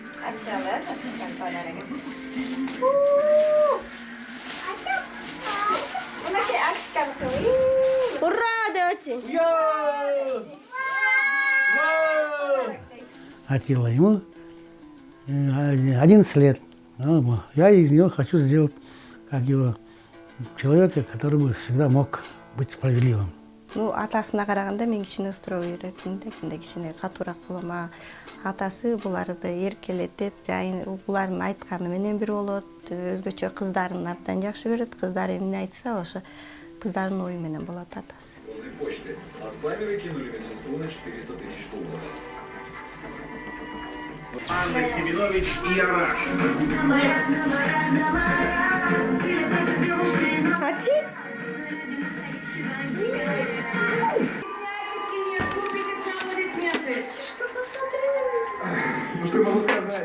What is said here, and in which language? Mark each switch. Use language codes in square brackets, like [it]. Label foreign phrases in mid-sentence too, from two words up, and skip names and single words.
[ru] Ура, давайте! Атилла ему 11 лет. Я из него хочу сделать как его человека, который бы всегда мог быть справедливым. Ну, [ky] атасына караганда мен кичине ысыроо үйрөттүм да, кимде кичине катуураак болом. Атасы буларды эркелетет, жайын булардын айтканы менен бир болот. Өзгөчө кыздарын абдан жакшы көрөт. Кыздары эмне айтса, ошо кыздардын ою менен болот атасы. [ru] Почты. А спамеры кинули медсестру на 400 тысяч долларов. Анна Семенович и Яраш. Ати? Ну что я могу сказать?